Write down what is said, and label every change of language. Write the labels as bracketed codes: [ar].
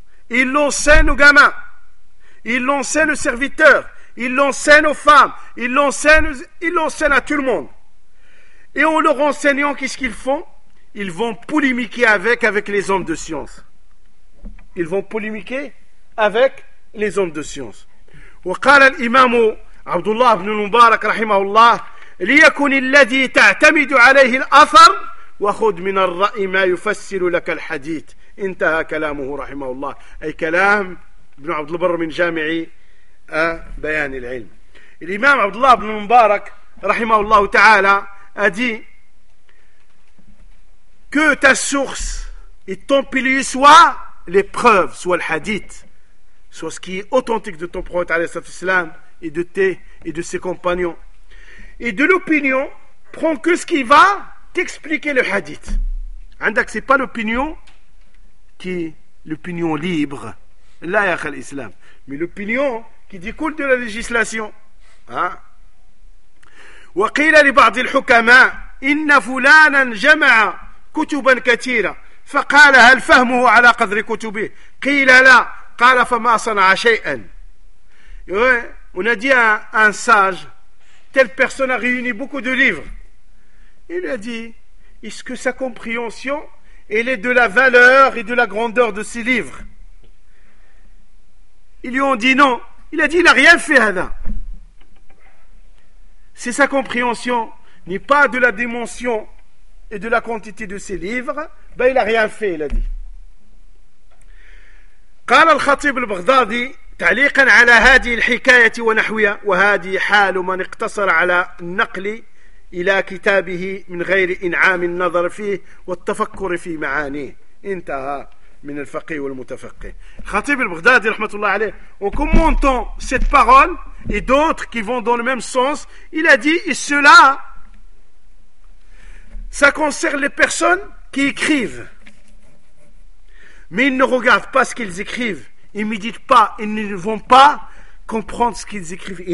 [fr] Il l'enseigne aux gamins, il l'enseigne aux serviteurs, il l'enseigne aux femmes, il l'enseigne à tout le monde. Et en leur enseignant, qu'est-ce qu'ils font? Ils vont polémiquer avec les hommes de science. Ils vont polémiquer avec les hommes de science. [ar] وقال الإمام عبد الله بن المبارك رحمه الله ليكن الذي تعتمد عليه الأثر وخذ من الرأي ما يفسر لك الحديث. انتهى كلامه رحمه الله. أي كلام ابن عبد البر من جامع بيان العلم. الإمام عبد الله بن المبارك رحمه الله تعالى [fr] a dit que ta source et ton pilier soient les preuves, soit le hadith, soit ce qui est authentique de ton prophète et de tes et de ses compagnons. Et de l'opinion, prends que ce qui va t'expliquer le hadith. Andak, c'est pas l'opinion qui est l'opinion libre, la yakh al-islam, mais l'opinion qui découle de la législation. Hein? [ar] وقيل لبعض الحكماء إن فلانا جمع كتبا كثيرة فقال هل فهمه على قدر كتبه قيل لا قال فما صنع شيئا. [fr] On a dit à un sage, telle personne a réuni beaucoup de livres. Il a dit, est-ce que sa compréhension elle est de la valeur et de la grandeur de ses livres? Ils lui ont dit non. Il a dit, il n'a rien fait hada. C'est sa compréhension, ni pas de la dimension et de la quantité de ses livres, ben il n'a rien fait, il a dit. [ar] قال الخطيب البغدادي تعليقا على هذه الحكاية ونحوها وهذه حال من اقتصر على النقل إلى كتابه من غير إنعام النظر فيه والتفكر في معانيه. انتهى من الفقيه والمتفقه. الخطيب البغدادي رحمة الله عليه. [fr] On commente cette parole. Et d'autres qui vont dans le même sens, il a dit, et cela, ça concerne les personnes qui écrivent. Mais ils ne regardent pas ce qu'ils écrivent, ils ne méditent pas, ils ne vont pas comprendre ce qu'ils écrivent.